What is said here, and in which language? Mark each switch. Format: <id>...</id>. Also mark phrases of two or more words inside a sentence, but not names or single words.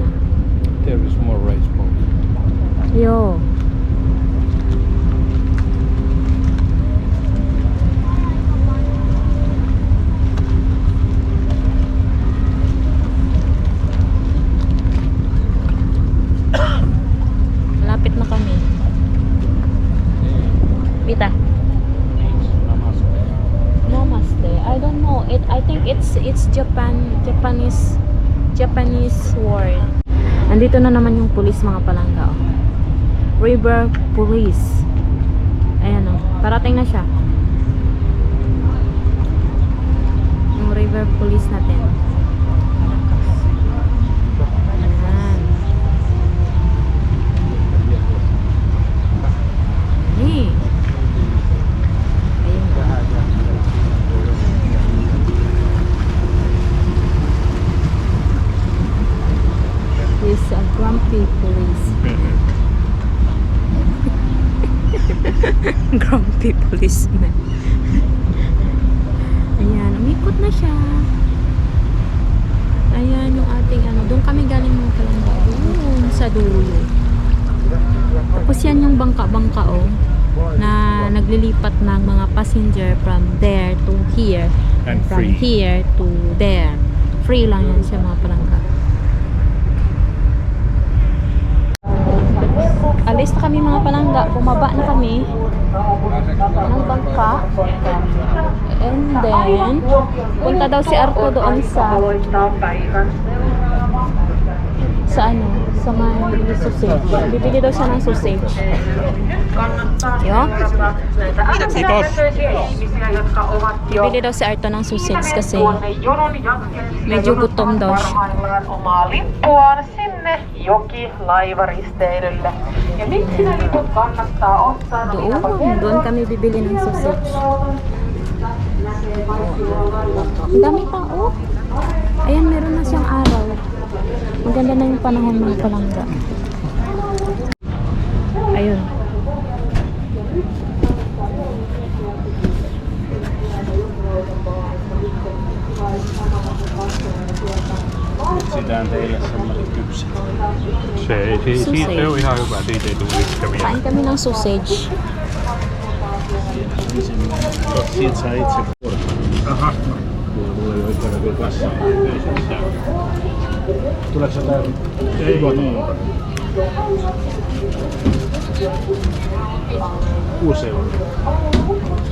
<en>There is more race boat.</en> <tl>Yo. Malapit na kami. Pita.</tl> <en>Namaste. I don't know. I think it's Japanese word.</en> <tl>Andito na naman yung police mga palangga. Oh. River Police. Ayan oh. Parating na siya. Yung River Police natin. Ayan.</tl> <en>Hey.</en> <tl>Ayun.</tl> <en>He's a grumpy police. Grumpy policeman.</en> <tl>Ayan, umikot na siya. Ayan yung ating ano. Doon kami galing mga palangga. Doon sa dulo. Tapos yan yung bangka-bangka na naglilipat ng mga passenger</tl> <en>from there to here. And from free. here to there.</en> <tl>Free lang yan siya mga palangga. Alis na kami mga palangga. Bumaba na kami ng bangka. And then, punta daw si Arto doon sa ano, sa may sausage. Bibili daw siya ng sausage. Yo? Bibili daw si Arto ng sausage kasi medyo gutom daw siya.</tl> <fi>Omaa lippuaan sinne jokilaivaristeilylle. Ja miksi nämä liput kannattaa ottaa?</fi> <tl>Doon kami bibili ng sausage. Ang dami pa, oh. Ayan, meron na siyang araw. Maganda na yung panahon ng palangga. Ayun.</tl> <fi>Etsitään teille semmoiset kypsät. Se on ihan hyvä, siitä ei tule yhtä</fi> <tl>Kain kami ng sausage.</tl> <fi>Siitä saa itse Aha. Mulla ei ole ikinä kyllä kassaa. Tuleeko se täällä? Ei niin. 6 €.</fi>